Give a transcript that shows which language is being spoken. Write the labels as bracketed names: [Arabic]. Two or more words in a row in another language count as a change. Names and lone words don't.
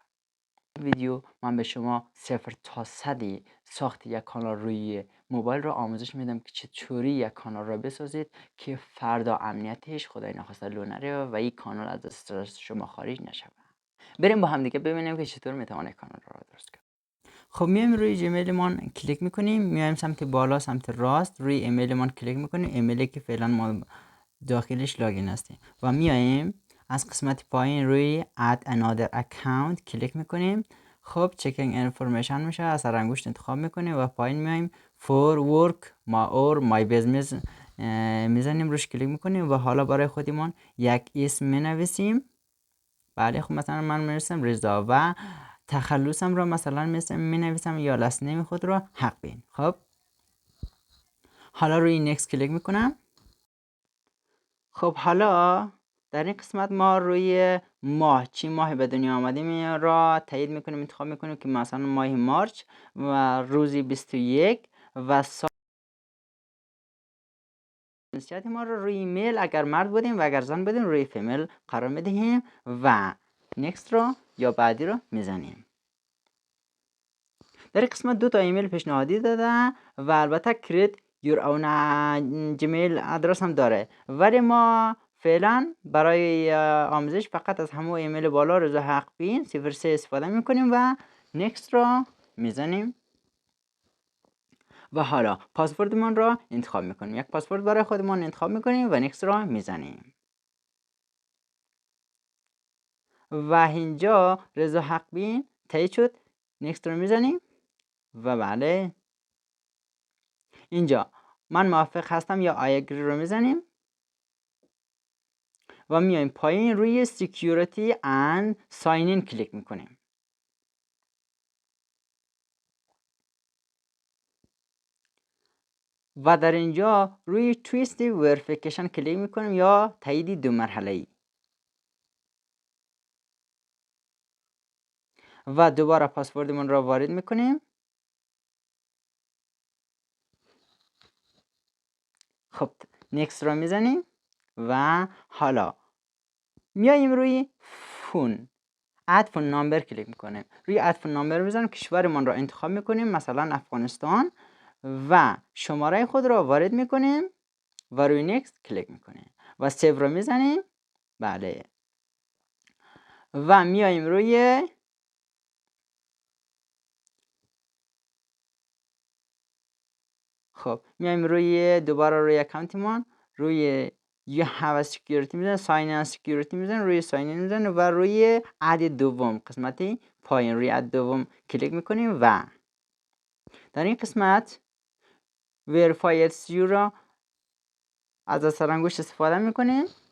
[Persian] ویدیو من به شما 0 تا 100 ساخت یک کانال روی موبایل را آموزش میدم که چطوری یک کانال را بسازید که فردا امنیتش خدای نخواسته لو نره و این کانال از دست شما خارج نشه. بریم با هم دیگه ببینیم که چطور میتوانیم کانال را درست کنیم. خب میایم روی جیمیل ما کلیک میکنیم، میایم سمت بالا سمت راست روی ایمیل ما کلیک میکنیم، ایمیلی که فعلا ما داخلش لاگین هستیم و میایم از قسمت پایین روی [English] add another account [Persian] کلیک میکنیم. خب [English] checking information [Persian] میشه، از انگشت انتخاب میکنیم و پایین میایم [English] for work or my business [Persian] میزنیم، روش کلیک میکنیم و حالا برای خودمون یک اسم مینویسیم. بله خب مثلا من می‌نویسم رضا و تخلصم را مثلا می‌نویسم یا [English] last name [Persian] خود را حقبین. خب حالا روی next کلیک میکنم. خب حالا در این قسمت ما روی ماه چی ماه به دنیا آمدیم را تایید میکنیم، انتخاب میکنیم که مثلا ماه مارچ و روزی 21 و جنسیت ما رو روی ایمیل اگر مرد بودیم و اگر زن بودیم روی فیمیل قرار میدهیم و next رو یا بعدی رو میزنیم. در این قسمت 2 تا ایمیل پیشنهادی داده و البته [English] create your own Gmail address [Persian] هم داره، ولی ما فعلا برای آموزش فقط از همون ایمیل بالا رضا حقبین 03 استفاده میکنیم و next رو میزنیم و حالا پاسوردمان را انتخاب میکنیم. یک پاسورد برای خودمان انتخاب میکنیم و next رو میزنیم و اینجا رضا حقبین تایید شد. next رو میزنیم و بله اینجا من موافق هستم یا [English] I agree [Persian] رو میزنیم و میایم پایین روی [English] security and sign in [Persian] کلیک میکنیم و در اینجا روی [English] twist verification [Persian] کلیک میکنیم یا تایید 2 مرحله‌ای و دوباره پاسوردمون را وارد میکنیم. خب next را میزنیم و حالا میایم روی فون [English] add phone number [Persian] کلیک میکنیم. روی [English] add phone number [Persian] میزنیم، کشورمان را انتخاب میکنیم مثلا افغانستان و شماره خود را وارد میکنیم و روی next کلیک میکنیم و سیو رو میزنیم. بله و میایم روی خب میایم روی دوباره روی اکانتمون روی [English] you have a security [Persian] میزنیم، [English] sign in security [Persian] میزنیم، روی [English] sign in [Persian] میزنیم و روی add دوم قسمتی پایین روی add دوم کلیک میکنیم و در این قسمت [English] verify SU [Persian] را از اثر انگشت استفاده میکنیم.